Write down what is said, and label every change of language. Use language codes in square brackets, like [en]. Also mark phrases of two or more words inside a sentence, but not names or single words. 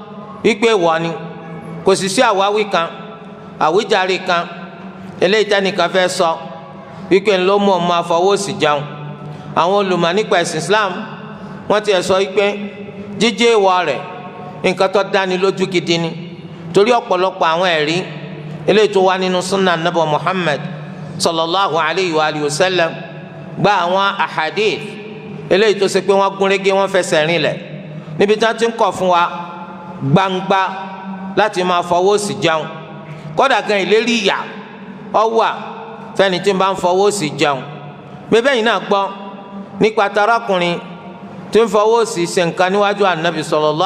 [yo] wọ́n ni kò sì sí àwáwí kan àwíjàre kan eléyìí tẹ́nìkan fẹ́ sọ wípé ńlọ mú ọmọ àfọwọ́ sí jẹun àwọn olùmọ̀ nípa ẹ̀sìn Islam wọ́n ti sọ wípé jíjẹ́ ìwọ rẹ̀ nǹkan tó dáni lójú gidi ni torí ọ̀pọ̀lọpọ̀ àwọn ẹ̀rí eléyìí tó wá nínú sunnah nabi Muhammad [ar] صلى الله عليه وسلم [yo] gba àwọn ahadith eléyìí tó ṣe pé wọ́n gúnrégé wọ́n fẹsẹ̀ rinlẹ̀ níbi tí wọ́n ti ń kọ̀ fún wa gbangba láti máa fọwọ́ sí jẹun kódà gan ìlérí ìyà ó wà fẹ́ni tí ń bá ń fọwọ́ sí jẹun bẹ́ẹ̀ yìí náà gbọ́ nípa tarakùnrin tí ń fọwọ́ sí ṣe nǹkan níwájú ànábì sallallahu